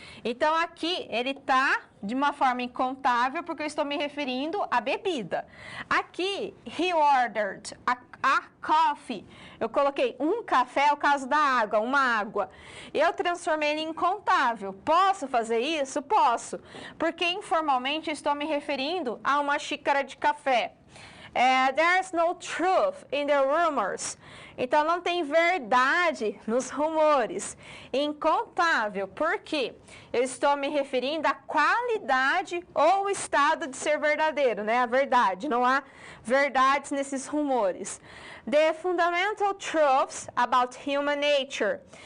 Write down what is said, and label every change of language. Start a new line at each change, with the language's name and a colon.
Portuguese: Então, aqui, ele está de uma forma incontável, porque eu estou me referindo à bebida. Aqui,
English: he ordered a coffee.
Portuguese: Eu coloquei um café, é o caso da água, uma água. Eu transformei ele em incontável. Posso fazer isso? Posso. Porque informalmente estou me referindo a uma xícara de café.
English: There's no truth in the rumors.
Portuguese: Então, não tem verdade nos rumores. Incontável. Por quê? Eu estou me referindo à qualidade ou o estado de ser verdadeiro, né? A verdade. Não há verdades nesses rumores.
English: The fundamental truths about human nature.